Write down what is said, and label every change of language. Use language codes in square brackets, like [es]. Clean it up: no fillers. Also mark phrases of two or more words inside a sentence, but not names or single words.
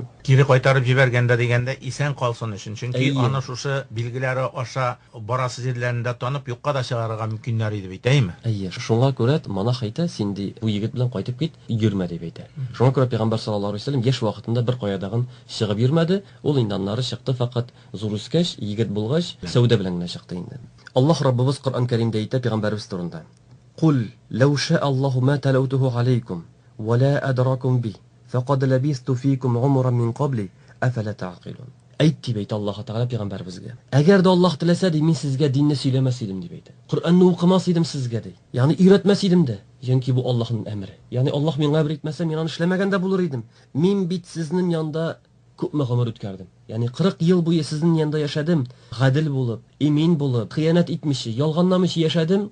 [tt] Кире кайтарып җибәргәндә дигәндә исән калсын өчен, чөнки аны шушы билгеләре аша барасы җирләрендә танып юкка да чыгарырга мөмкиннәр иде бит, әйме? Әйе, шуңа күрә монах әйтә, син ди бу егет белән кайтып кит, йөрмә дип әйтә. Шуңа күрә Пәйгамбәр [ar] صلى الله عليه وسلم [tt] яшь вакытында бер каядагын чыгып йөрмәде, ул инде аннары чыкты, фақат зур үскәч, егет булгач, сәүдә белән генә чыкты инде. Аллаһ Раббыбыз Коръән Кәримдә әйтә Пәйгамбәрбез турында. [ar] قل لو شاء الله ما تلوته عليكم ولا أدراكم به فقد لبثت فيكم عمرا من قبل أفلا تعقلون. [tt] Әйтти бит Аллаһ Тәгалә Пәйгамбәрбезгә. Әгәр дә Аллаһ теләсә ди, мин сезгә динне сөйләмәс идем дип әйтә. Коръәнне укымас идем сезгә ди. Ягъни өйрәтмәс идем дә. Чөнки бу Аллаһның әмре. Ягъни Аллаһ миңа әмр итмәсә, мин аны эшләмәгән дә булыр идем. Мин бит сезнең янда күпме гомер үткәрдем. Ягъни 40 ел буе сезнең янда яшәдем, гадел булып, имин булып, хыянат итмичә, ялганламыйча яшәдем.